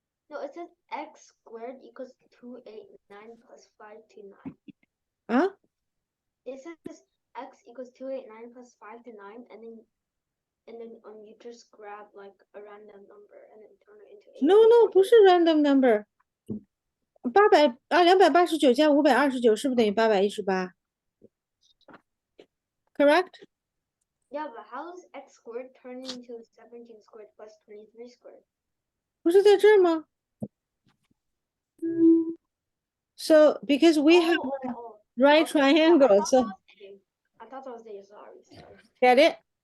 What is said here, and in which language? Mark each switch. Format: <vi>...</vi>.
<en>No, it says x squared equals 289 plus 529. Huh? It says x equals 289 plus 529, and then you just grab like a random number and then turn it into 8. No,</en> <zh>不是</zh> <en>random number.</en> <zh>289加529是不是等于818 ？</zh> <en>Correct? Yeah, but how does x squared turn into 17 squared plus 23 squared?</en> <zh>不是在这儿吗？</zh> <en>So because we have right Okay, triangle, so I thought I was there. Sorry. get it?</en>